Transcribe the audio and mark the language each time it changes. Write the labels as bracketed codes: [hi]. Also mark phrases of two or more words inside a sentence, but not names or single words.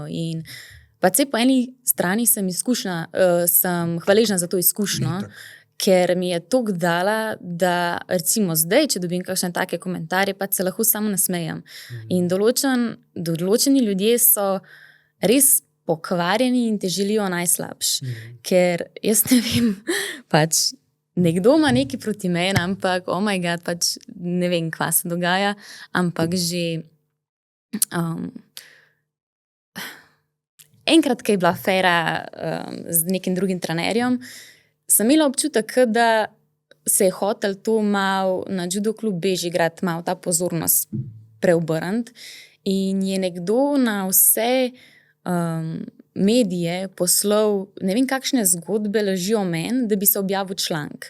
[sl] In pa po eni strani sem hvaležna za to izkušnjo, ker mi je toliko dala, da recimo zdaj, če dobim kakšne take komentarje, pa se lahko samo nasmejem. In določeni ljudje so res pokvarjeni in te želijo najslabše. Ker jaz ne vem, pač nekdo ima nekaj proti meni, ampak [en] oh my god, [sl] pač ne vem, kva se dogaja, ampak že enkrat, ko je bila afera z nekim drugim trenerjem, sem imela občutek, da se je hotel to malo na judo klub Bežigrad malo ta pozornost preobrniti in je nekdo na vse medije poslal, ne vem kakšne zgodbe ležijo meni, da bi se objavil članek.